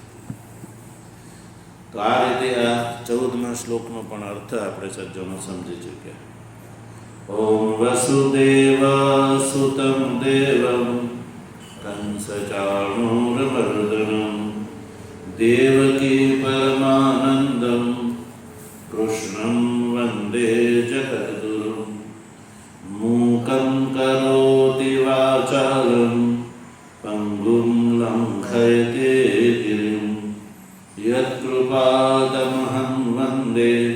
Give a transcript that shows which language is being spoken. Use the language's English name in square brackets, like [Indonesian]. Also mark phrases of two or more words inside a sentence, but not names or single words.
[Gujarati] તો આ રીતે આ 14મા શ્લોકનો પણ અર્થ આપણે સજ્જનો સમજી ચૂક્યા. [Sanskrit] ઓમ વસુદેવ સુતમ દેવમ કંસચાણૂરમર્દનમ देवकी परमानन्दं कृष्णं वन्दे जगद्गुरुं मूकं करोति वाचालं पङ्गुं लङ्घयते गिरिं यत्कृपादमहं वन्दे